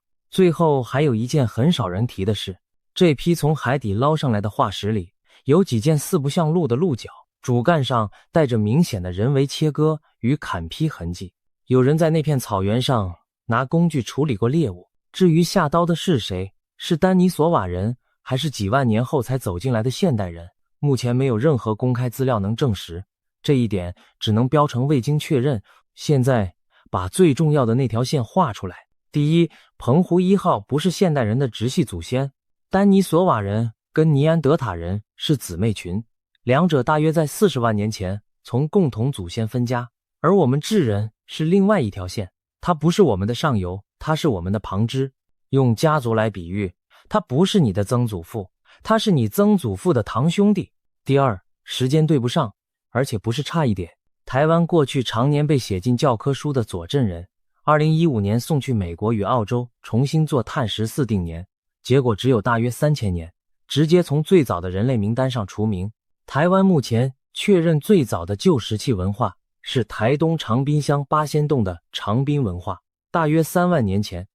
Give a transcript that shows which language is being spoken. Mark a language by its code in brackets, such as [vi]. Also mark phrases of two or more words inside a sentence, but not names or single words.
[zh] 最後還有一件很少人提的事，這批從海底撈上來的化石裡，有幾件四不像鹿的鹿角，主幹上帶着明顯的人為切割與砍劈痕跡。有人在那片草原上拿工具處理過獵物。至於下刀的是誰，是丹尼索瓦人，還是幾萬年後才走進來的現代人，目前沒有任何公開資料能證實，這一點只能標成未經確認。現在把最重要的那條線畫出来。第一，澎湖1號不是現代人的直系祖先，丹尼索瓦人跟尼安德塔人是姊妹群，兩者大約在40萬年前從共同祖先分家，而我們智人是另外一條線，它不是我們的上游，它是我們的旁支。用家族來比喻，它不是你的曾祖父，它是你曾祖父的堂兄弟。第二，時間对不上，而且不是差一点。台灣過去常年被寫進教科書的左鎮人，2015年送去美國與澳洲重新做碳14定年，結果只有大約3000年，直接從最早的人類名單上除名。台灣目前確認最早的舊石器文化是台東長濱鄉八仙洞的長濱文化，大約3萬年前。